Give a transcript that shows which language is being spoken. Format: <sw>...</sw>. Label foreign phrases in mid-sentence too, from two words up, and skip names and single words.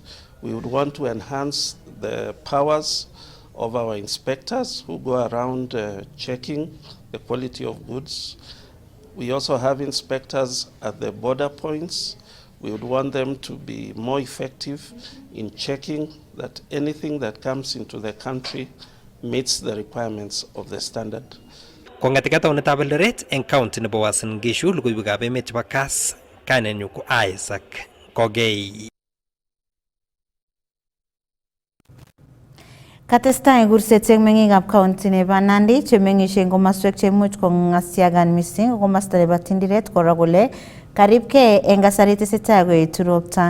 <en>We would want to enhance the powers of our inspectors who go around checking the quality of goods. We also have inspectors at the border points. We would want them to be more effective in checking that anything that comes into the country meets the requirements of the standard.</en> <kln>Kong'etika taunetab Eldoret eng county nebo Uasin Gishu, logoiwekab emet chebo Kass, kainenyu ko Isaac Kogei. Katestai kurset eng meng'ikab county nebo Nandi chemeng'ishe eng komoswek chemuch kong'asiagan missing komosta nebo Tindiret kora kole karibkei eng kasari tesetai koetu ropta.</kln>